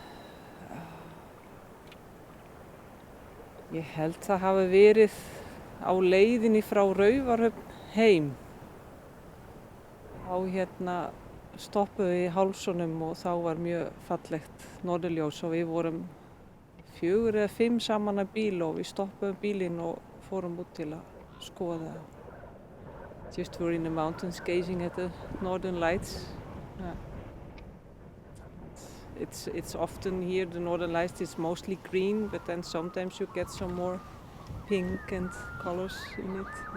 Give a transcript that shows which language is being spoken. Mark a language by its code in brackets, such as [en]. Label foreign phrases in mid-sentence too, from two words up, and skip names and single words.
[is] Ég held það hafi verið á leiðinni frá Raufarhöfn heim. Þá stoppuðum við í Hálsunum og þá var mjög fallegt norðurljós og við vorum 4 eða 5 saman að bíl og við stoppuðum bílinn og fórum út til að skoða. [en] Just were in the mountains gazing at the northern lights. Yeah. It's often here the northern lights is mostly green, but then sometimes you get some more pink and colors in it.